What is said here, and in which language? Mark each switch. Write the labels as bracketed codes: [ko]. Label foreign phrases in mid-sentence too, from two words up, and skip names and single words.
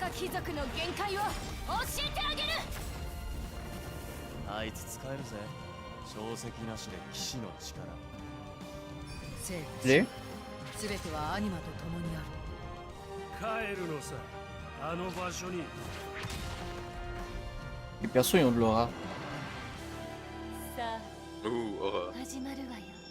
[ja] 田舎貴族の限界を教えてあげる。あいつ使えるぜ。小石なしで騎士の力。生 [fr] Les? [ja] すべてはアニマと共にある。帰るのさ。あの場所に。 [fr] Les persos ils ont de l'aura. [ja] さ [fr] Ouh, aura. [ja] あ、始まるわよ。